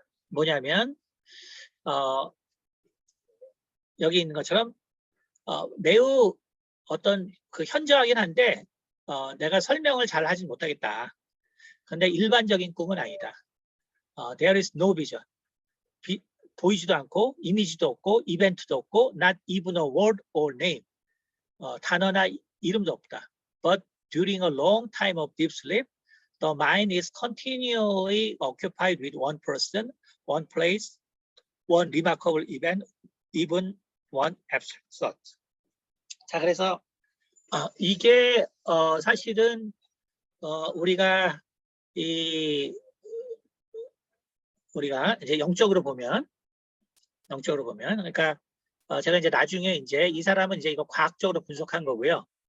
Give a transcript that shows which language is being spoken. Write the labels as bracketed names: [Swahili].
[Korean] 뭐냐면 여기 있는 것처럼 매우 어떤 그 현저하긴 한데 내가 설명을 잘 하진 못하겠다. 근데 일반적인 꿈은 아니다. [English] There is no vision. [Korean] 보이지도 않고 이미지도 없고 이벤트도 없고 [English] not even a word or name. [Korean] 단어나 이름도 없다. [English] But during a long time of deep sleep, the mind is continually occupied with one person, one place, one remarkable event, even one abstract thought. [Korean] 자, 그래서 이게 사실은 우리가 이제 영적으로 보면 그러니까 제가 이제 나중에 이제 이 사람은 이제 이거 과학적으로 분석한 거고요.